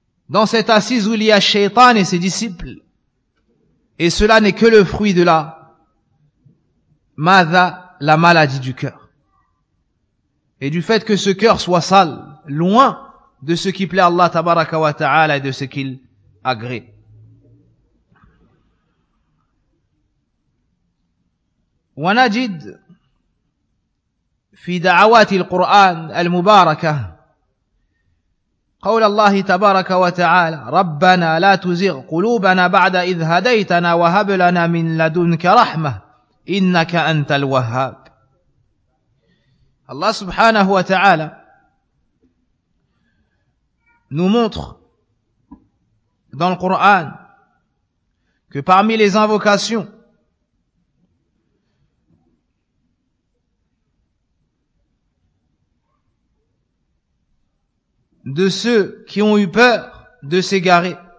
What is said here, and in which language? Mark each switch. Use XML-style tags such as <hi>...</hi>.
<fr>Dans cette assise où il y a Shaitan et ses disciples, et cela n'est que le fruit de la maladie du cœur. Et du fait que ce cœur soit sale, loin de ce qui plaît à Allah tabaraka wa ta'ala et de ce qu'il agrée.</fr> <ar>ونجد في دعوات القرآن المباركة قول الله تبارك وتعالى ربنا لا تزغ قلوبنا بعد إذ هديتنا وهب لنا من لدنك رحمة إنك أنت الوهاب. الله سبحانه وتعالى</ar> <fr>nous montre dans le Coran que parmi les invocations de ceux qui ont eu peur de s'égarer,</fr>